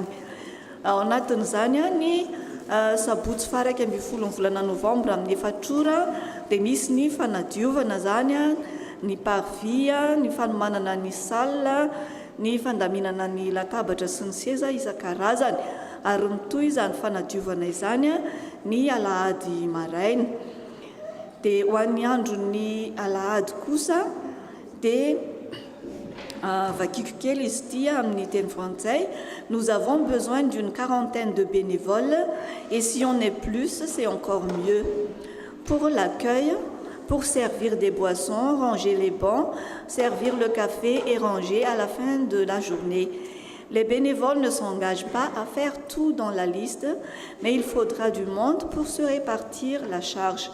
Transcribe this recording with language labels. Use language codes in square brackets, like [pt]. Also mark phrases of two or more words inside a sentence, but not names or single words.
[mg] Ao anatin'izany ny sabotsy faraka amby folo ny volana novambra amin'ny 4 ora dia misy ny fanadiovana zany ny parvis, ny fanomanana ny salle, ny fandaminana ny latabatra sy ny seza isan-karazany, ary mitoy izany fanadiovana izany ny alahady maraina. Dia ho an'ny andron'ny alahady kosa dia vakiko kely izy ity amin'ny teny frantsay. [fr] Nous avons besoin d'une quarantaine de bénévoles et si on est plus, c'est encore mieux. Pour l'accueil, pour servir des boissons, ranger les bancs, servir le café et ranger à la fin de la journée. Les bénévoles ne s'engagent pas à faire tout dans la liste, mais il faudra du monde pour se répartir la charge.